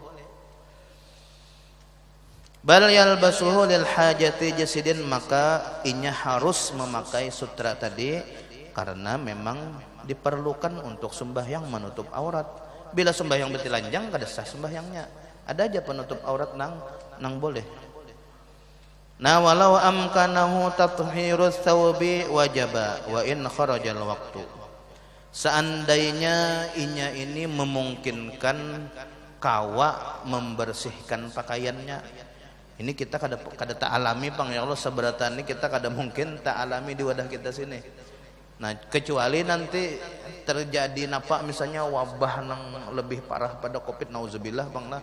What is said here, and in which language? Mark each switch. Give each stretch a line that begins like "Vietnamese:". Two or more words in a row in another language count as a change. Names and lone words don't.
Arabic: بل يلبسه للحاجة
Banjar: jasidin, maka inya harus memakai sutra tadi karena memang diperlukan untuk sembahyang menutup aurat. Bila sembahyang batilanjang kada sah sembahyangnya. Ada aja penutup aurat nang boleh.
Arabic: Nah ولو أمكنه تطهير الثوب وجب وإن خرج الوقت.
Banjar: Seandainya inya ini memungkinkan kawa membersihkan pakaiannya. Ini kita kada tak alami pang ya Allah, seberatan ini kita kada mungkin tak alami di wadah kita sini. Nah kecuali nanti terjadi napa misalnya wabah nang lebih parah pada Covid, nauzubillah bang lah.